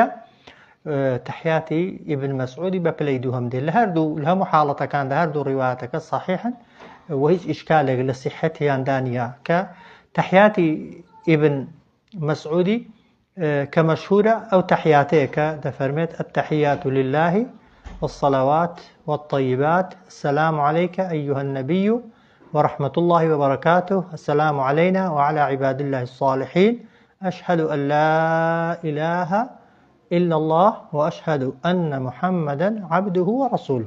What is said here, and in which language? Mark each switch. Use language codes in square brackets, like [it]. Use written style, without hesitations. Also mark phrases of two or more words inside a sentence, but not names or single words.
[ckb] تەحیاتی ئیبن مەسعودی بە پلەی دووهەم دێت. لە هەموو حاڵەتەکاندا هەردوو ڕیوایەتەکە صحیحن و هیچ ئیشکالێک لە سیحەتیاندا نییە. کە تەحیاتی ئیبن مەسعودی کە مەشهورە ئەو تەحیاتەیە کە دەفەرمێت [ar] التحيات لله والصلوات والطيبات السلام عليك أيها النبي ورحمة الله وبركاته السلام علينا وعلى عباد الله الصالحين أشهد أن لا إله إلا الله وأشهد أن محمدا عبده ورسوله.